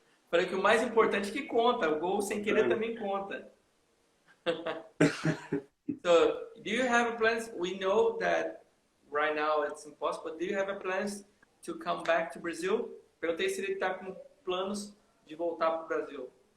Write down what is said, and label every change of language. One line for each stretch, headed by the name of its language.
Portuguese: Falei que o mais importante que conta, o gol sem querer também conta.
English: So, do you have plans? We know that right now it's impossible, but do you have plans to come back to Brazil?
Portuguese: Perguntei se ele está com planos de voltar para o Brasil.